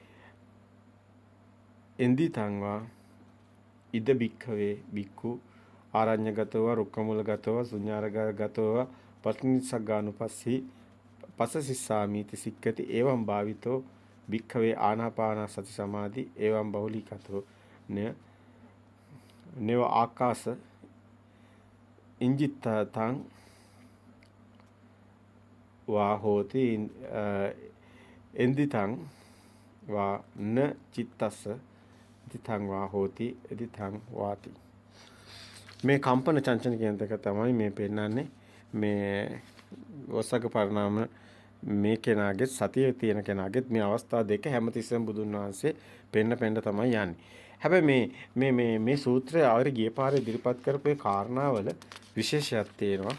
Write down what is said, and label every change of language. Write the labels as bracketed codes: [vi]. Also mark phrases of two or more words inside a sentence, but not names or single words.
[pi] එන්දිතං වා ඉද භික්ඛවේ භික්ඛු ආරඤ්‍යගතව රුක්කමූලගතව ශුඤ්ඤාරගතව පටිනිස්සග්ගානුපස්සී පසසිස්සාමීති සික්කති එවං භාවිතෝ භික්ඛවේ ආනාපාන සති සමාධි එවං බහුලීකතෝ නේව ආකාශ ඉංජිත්තං වා හෝති එන්දිතං වා න චිත්තස්ස දිතං වා හෝති දිතං වාති. [si] මේ කම්පන චංචන කියන එක තමයි මේ පෙන්නන්නේ. මේ [pi] වස්සග්ග පරිණාම [si] මේ කෙනාගේ සතිය තියෙන කෙනාගේ මේ අවස්ථා දෙක හැමතිස්සෙම බුදුන් වහන්සේ පෙන්න තමයි යන්නේ. හැබැයි මේ සූත්‍රය ආවර ගිය පාරේ ඉදිරිපත් කරපු ඒ කාරණාවල විශේෂයක් තියෙනවා.